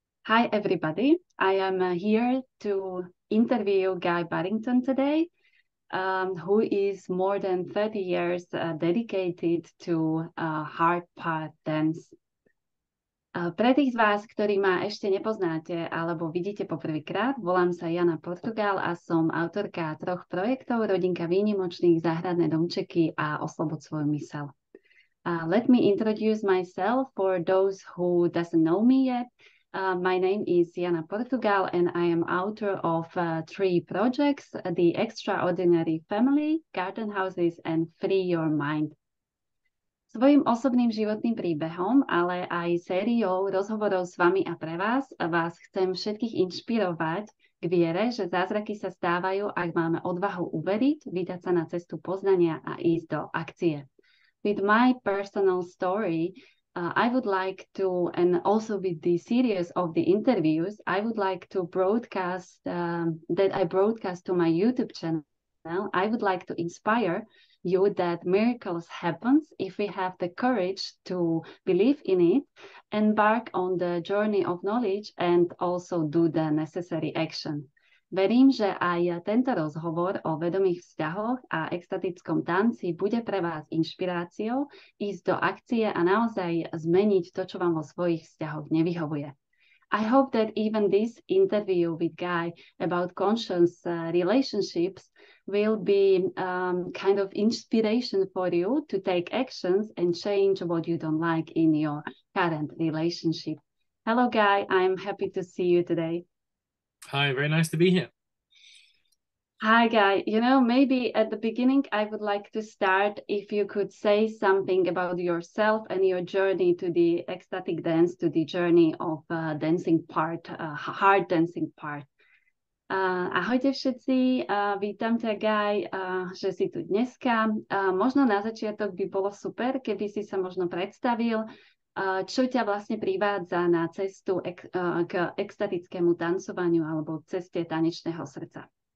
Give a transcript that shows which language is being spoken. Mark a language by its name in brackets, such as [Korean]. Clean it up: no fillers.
[English] Hi everybody, I am here to interview Guy Barrington today, who is more than 30 years dedicated to hard part dance. [Slovak] Pre tých z vás, ktorí ma ešte nepoznáte alebo vidíte poprvýkrát, volám sa Jana Portugál a som autorka 3 projektov Rodinka výnimočných, Záhradné domčeky a Oslobod svoju myseľ. [English] Let me introduce myself for those who doesn't know me yet. My name is Jana Portugál and I am author of 3 projects, The Extraordinary Family, Garden Houses and Free Your Mind. [Slovak] Svojím osobným životným príbehom, ale aj sériou rozhovorov s vami a pre vás chcem všetkých inšpirovať k viere, že zázraky sa stávajú, ak máme odvahu uveriť, vydať sa na cestu poznania a ísť do akcie. [English] With my personal story, I would like to, and also with the series of the interviews, I would like to broadcast that I broadcast to my YouTube channel. I would like to inspire you that miracles happens if we have the courage to believe in it, embark on the journey of knowledge and also do the necessary action. [Slovak] Verím, že aj tento rozhovor o vedomých vzťahoch a extatickom tanci bude pre vás inšpiráciou ísť do akcie a naozaj zmeniť to, čo vám vo svojich vzťahoch nevyhovuje. [English] I hope that even this interview with Guy about conscious relationships will be kind of inspiration for you to take actions and change what you don't like in your current relationship. Hello, Guy. I'm happy to see you today. Hi, very nice to be here. Hi, Guy. You know, maybe at the beginning, I would like to start if you could say something about yourself and your journey to the ecstatic dance, to the journey of dancing part, hard dancing part. [Slovak] Ahojte všetci, vítam ťa, Guy, že si tu dneska. Možno na začiatok by bolo super, keby si sa možno predstavil, čo ťa vlastne privádza na cestu k extatickému tancovaniu alebo ceste tanečného srdca.